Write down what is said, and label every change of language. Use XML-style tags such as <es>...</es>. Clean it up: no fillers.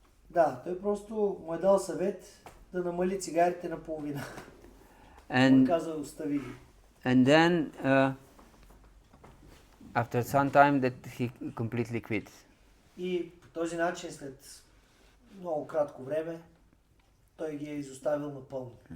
<bg>Да, той просто му е дал съвет да намали цигарите на половина.</bg> <en>And</en> <bg>казал, остави ги.</bg> <en>And then after some time that he completely quit.</en> <bg>И по този начин след много кратко време той ги е изоставил напълно.</bg>